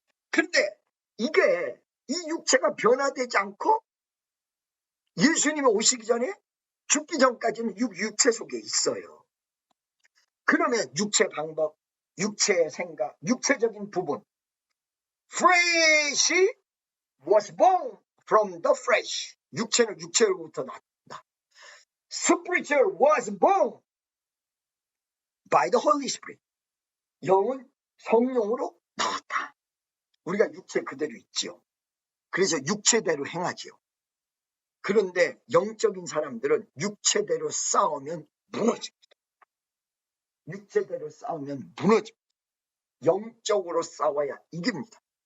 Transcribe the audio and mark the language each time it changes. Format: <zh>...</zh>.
<ko>그런데 이게 이 육체가 변화되지 않고 예수님이 오시기 전에 죽기 전까지는 육체 속에 있어요. 그러면 육체 방법, 육체의 생각, 육체적인 부분.</ko> <en>Flesh was born from the flesh.</en> <ko>육체는 육체로부터 났다.</ko> <en>Spiritual was born by the Holy Spirit.</en> <ko>영은 성령으로 나왔다. 우리가 육체 그대로 있지요. 그래서 육체대로 행하지요. 그런데 영적인 사람들은 육체대로 싸우면 무너집니다. 육체대로 싸우면 무너집니다. 영적으로 싸워야 이깁니다.</ko>